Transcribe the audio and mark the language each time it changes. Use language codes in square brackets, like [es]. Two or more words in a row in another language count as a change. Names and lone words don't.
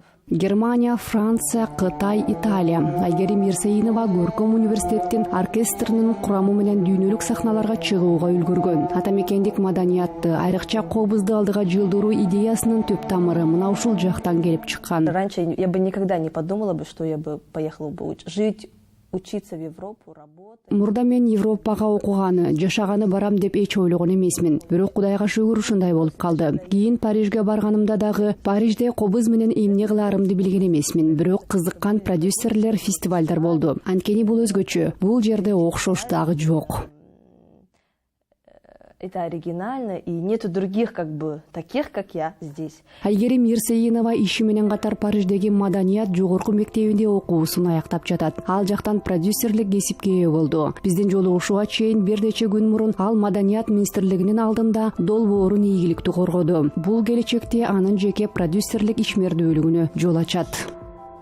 [ky] Германия, Франция, Кытай, Италия. Айгерим Ерсейинова көркөм университеттин оркестринин курамы менен дүйнөлүк сахналарга чыгууга үлгүргөн. Атамекендик маданиятты, айрыкча кобузду алдыга жылдыруу идеясынын түп тамыры мына ушул жактан келип чыккан. [ru] Раньше я бы никогда не подумала бы, что я бы поехала бы жить, учиться в Европу, работать. [ky] Мурда мен Европага окуганы, жашаганы барам деп эч ойлогон эмесмин. Бирок Кудайга шүгүр ушундай болуп калды. Кийин Парижге барганымда дагы Парижде кобуз менен эмне кыларымды билген эмесмин. Бирок кызыккан продюсерлер, фестивалдар болду. Анткени бул өзгөчө. Бул жерде окшош дагы жок. [ru] Это оригинально, и нету других, таких, как я здесь. [ky] Айгерим Ерсейинова иши менен катар Париждеги маданият жогорку мектебинде окуусун аяктап жатат. Ал жактан продюсерлик кесипке ээ болду. Биздин жолугушууга чейин бир нече күн мурун ал маданият министрлигинин алдында долбоорун ийгиликтүү коргоду. Бул келечекте анын жеке продюсерлик ишмердүүлүгүнө жол ачат.